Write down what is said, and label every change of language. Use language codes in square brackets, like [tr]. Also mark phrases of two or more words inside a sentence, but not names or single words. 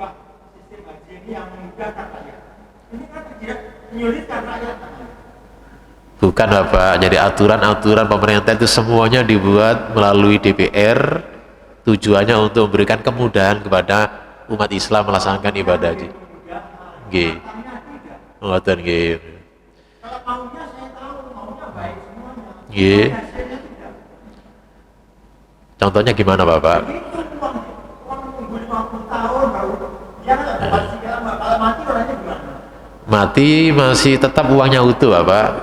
[id] Bukan Bapak, jadi aturan-aturan pemerintah itu semuanya dibuat melalui DPR, tujuannya untuk memberikan kemudahan kepada umat Islam melaksanakan ibadah haji. [jv] Nggih. Ngoten nggih. [id] Kalau maunya saya tahu, maunya baik semuanya. Nggih. Contohnya gimana Bapak? Itu uang nunggu 50 tahun baru dia nggak dapat segala, kalau mati orangnya gimana? Mati masih tetap uangnya utuh Bapak.